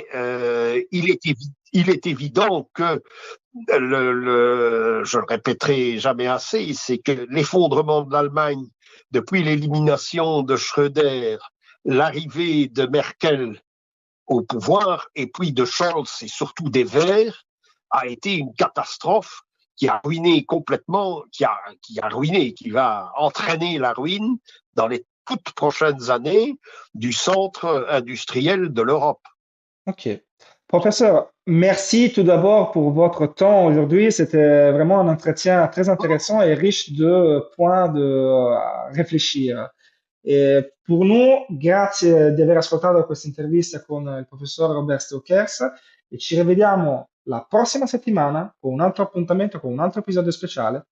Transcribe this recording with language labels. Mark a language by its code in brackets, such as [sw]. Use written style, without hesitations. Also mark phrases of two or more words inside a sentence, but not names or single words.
[fr] Mais il est évident que, je le répéterai jamais assez, c'est que l'effondrement de l'Allemagne depuis l'élimination de Schröder, l'arrivée de Merkel au pouvoir et puis de Scholz et surtout des Verts a été une catastrophe qui a ruiné complètement, qui va entraîner la ruine dans les toutes prochaines années du centre industriel de l'Europe. ok. Professeur, merci tout d'abord pour votre temps aujourd'hui. C'était vraiment un entretien très intéressant et riche de points de réfléchir. [it] E per noi, grazie di aver ascoltato questa intervista con il professor Roberto Kers e ci rivediamo la prossima settimana con un altro appuntamento, con un altro episodio speciale